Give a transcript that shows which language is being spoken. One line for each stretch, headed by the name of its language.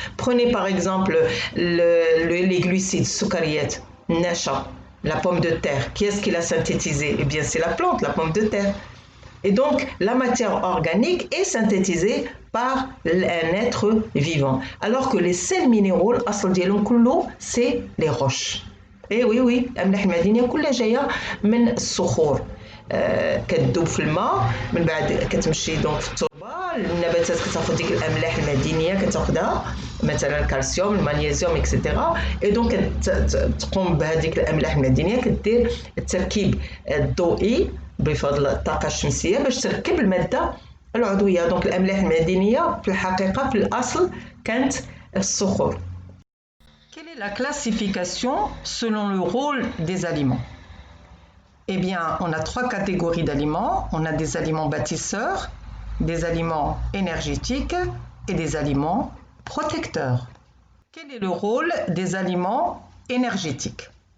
French: Prenez par exemple les glucides,
Arabic: soukariyat, nasha,
French: la pomme de terre. Qui est-ce qui l'a synthétisée? Eh bien, c'est la plante, la pomme de terre. Et donc, la matière organique est synthétisée par un être vivant. Alors que les sels minéraux, c'est les roches. Et oui,
Arabic: الأملاح المعدنية كلها جاية من الصخور. كتذوب في الماء من بعد كتمشي دونك في التربه النباتات كتاخذ ديك الاملاح المعدنيه كتاخذها مثلا الكالسيوم المغنيسيوم اكسيتيرا اي دونك تقوم بهذيك الاملاح المعدنيه كدير التركيب الضوئي بفضل الطاقه الشمسيه باش تركب الماده العضويه. دونك الاملاح المعدنيه في الحقيقه في الاصل كانت الصخور.
French: Quelle est la classification selon le rôle des aliments? Eh bien, on a trois catégories d'aliments. On a des aliments bâtisseurs, des aliments énergétiques et des aliments protecteurs. Quel est le rôle des aliments énergétiques?